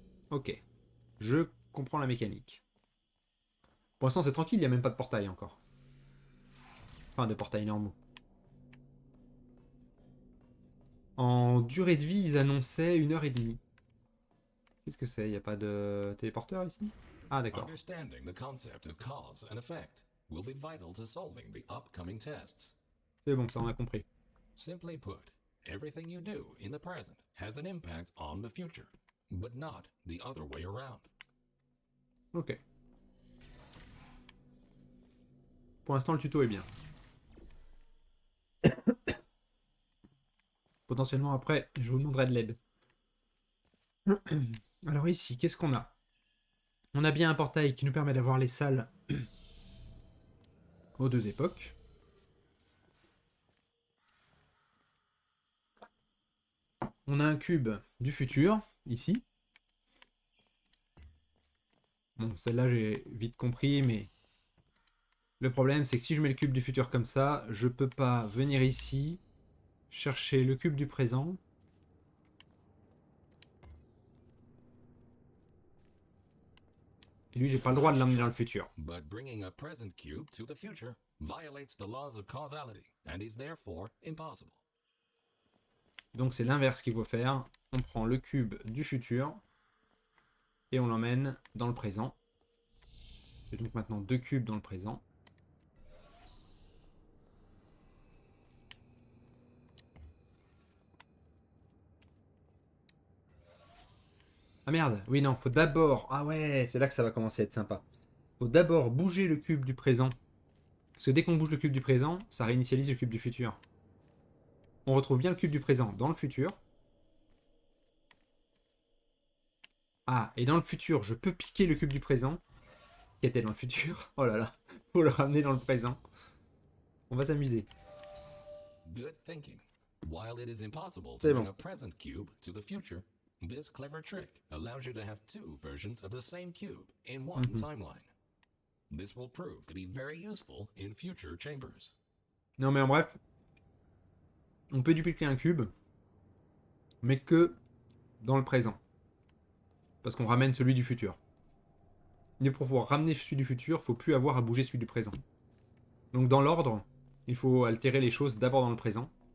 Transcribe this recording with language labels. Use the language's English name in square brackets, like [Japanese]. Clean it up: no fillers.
[French] Ok, je comprends la mécanique. Pour l'instant c'est tranquille, il n'y a même pas de portail encore. Enfin, de portail normaux. En durée de vie, ils annonçaient 1h30. Qu'est-ce que c'est? Il n'y a pas de téléporteur ici? Ah, d'accord. [English] Understanding the concept of cause and effect will be vital to solving the upcoming tests. [French] C'est bon, ça on a compris. [English] Simply put, everything you do in the present has an impact on the future, but not the other way around. [French] Ok. Pour l'instant, le tuto est bien. Potentiellement après, je vous demanderai de l'aide. Alors ici, qu'est-ce qu'on a? On a bien un portail qui nous permet d'avoir les salles aux deux époques. On a un cube du futur, ici. Bon, celle-là, j'ai vite compris, mais... Le problème, c'est que si je mets le cube du futur comme ça, je peux pas venir ici, chercher le cube du présent. Et lui, j'ai pas le droit de l'emmener dans le futur. [English] But bringing a present cube to the future violates the laws of causality and is therefore impossible. [French] Donc c'est l'inverse qu'il faut faire. On prend le cube du futur et on l'emmène dans le présent. J'ai donc maintenant deux cubes dans le présent. Ah merde, oui non, faut d'abord... Ah ouais, c'est là que ça va commencer à être sympa. Faut d'abord bouger le cube du présent. Parce que dès qu'on bouge le cube du présent, ça réinitialise le cube du futur. On retrouve bien le cube du présent dans le futur. Ah, et dans le futur, je peux piquer le cube du présent, qui était dans le futur. Oh là là, faut le ramener dans le présent. On va s'amuser. [English] Good thinking. While it is impossible to [French] C'est [English] bring [French] bon. [English] a present cube to the future, this clever trick allows you to have two versions of the same cube in one timeline. This will prove to be very useful in future chambers. [French] Non mais en bref, on peut dupliquer un cube, mais que dans le présent. Parce qu'on ramène celui du futur. Mais pour pouvoir ramener celui du futur, faut plus avoir à bouger celui du présent. Donc dans l'ordre, il faut altérer les choses d'abord dans le présent.